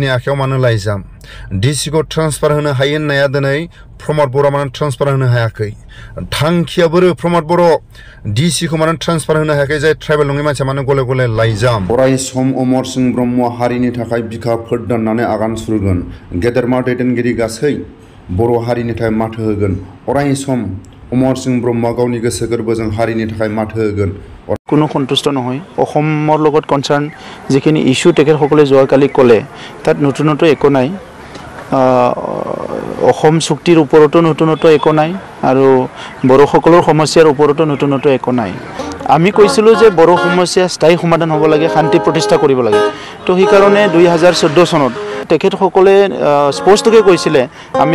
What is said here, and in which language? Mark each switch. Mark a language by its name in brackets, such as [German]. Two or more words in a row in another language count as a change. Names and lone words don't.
[Bodo] आखायाव मानो लाइजाम डिसिखौ ट्रान्सफार होनो हायो होननाया दिनै प्रमद बर'आ मानो ट्रान्सफार होनो हायाखै थांखिया बोरो प्रमद बर' डिसिखौ मानो ट्रान्सफार होनो हायाखै जाय ट्राइबेल नङै मानसिया मानो गले गले लाइजाम अराय सम अमर सिंह ब्रह्म हारिनि थाखाय बिखा फोरदाननानै आगान सुरगोन गेदेरमा दैदेनगिरि गासै बर' हारिनि थाखाय माथो होगोन अराय सम अमर सिंह ब्रह्म गावनि गोसो गोरबोजों हारिनि थाखाय माथो होगोन [Assamese] কোনো সন্তুষ্ট নহয় অসমৰ লগত কনসার্ন যিখিনি ইস্যু তেখেতসকলে যোৱাকালি ক'লে তাত নতুনত্ব একো নাই অসম চুক্তিৰ ওপৰতো নতুনত্ব একো নাই আৰু বড়োসকলৰ সমস্যাৰ ওপৰতো নতুনত্ব একো নাই আমি কৈছিলোঁ যে বড়ো সমস্যা স্থায়ী সমাধান হ'ব লাগে শান্তি প্ৰতিষ্ঠা কৰিব লাগে তো সেইকাৰণে 2014 চনত তেখেতসকলে স্পষ্টকৈ কৈছিলে আমি